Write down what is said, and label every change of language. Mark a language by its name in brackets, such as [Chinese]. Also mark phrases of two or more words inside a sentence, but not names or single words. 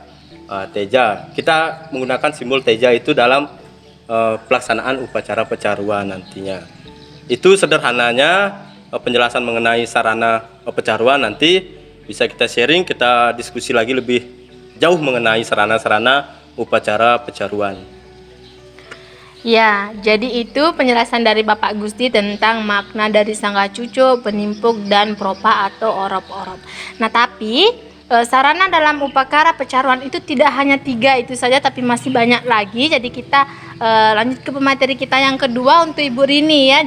[Indonesian] Teja, kita menggunakan simbol teja itu dalam pelaksanaan upacara pecaruan nantinya. Itu sederhananya penjelasan mengenai sarana pecaruan. Nanti bisa kita sharing, kita diskusi lagi lebih jauh mengenai sarana-sarana upacara pecaruan. Ya, jadi itu penjelasan dari Bapak Gusti tentang makna dari sangga cucu, penimpuk, dan propa atau orop-orop. Nah, tapi sarana dalam upacara pecaruan itu tidak hanya 3 itu saja, tapi masih banyak lagi. Jadi kita lanjut ke pemateri kita yang kedua untuk Ibu Rini ya.